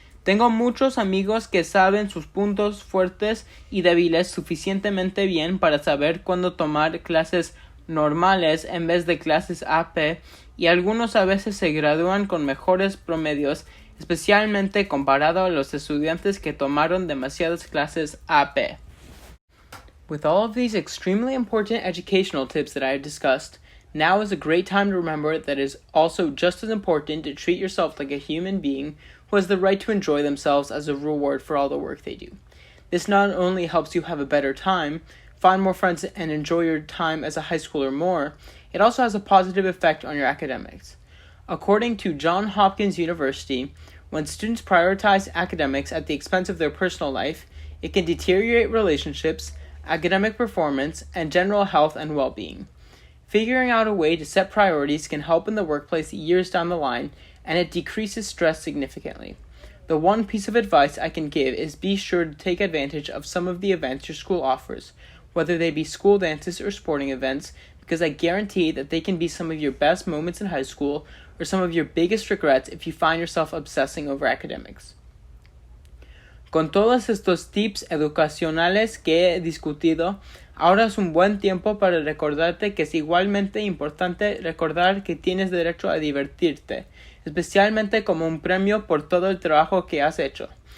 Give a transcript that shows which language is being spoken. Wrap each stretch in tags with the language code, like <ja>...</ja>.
<es>Tengo muchos amigos que saben sus puntos fuertes y débiles suficientemente bien para saber cuándo tomar clases normales en vez de clases AP, y algunos a veces se gradúan con mejores promedios, especialmente comparado a los estudiantes que tomaron demasiadas clases AP.</es> <en>With all of these extremely important educational tips that I have discussed, now is a great time to remember that it is also just as important to treat yourself like a human being who has the right to enjoy themselves as a reward for all the work they do. This not only helps you have a better time, find more friends, and enjoy your time as a high schooler more, it also has a positive effect on your academics. According to Johns Hopkins University, when students prioritize academics at the expense of their personal life, it can deteriorate relationships, academic performance, and general health and well-being. Figuring out a way to set priorities can help in the workplace years down the line, and it decreases stress significantly. The one piece of advice I can give is be sure to take advantage of some of the events your school offers, whether they be school dances or sporting events, because I guarantee that they can be some of your best moments in high school or some of your biggest regrets if you find yourself obsessing over academics.</en> <es>Con todos estos tips educacionales que he discutido, ahora es un buen tiempo para recordarte que es igualmente importante recordar que tienes derecho a divertirte, especialmente como un premio por todo el trabajo que has hecho.</es>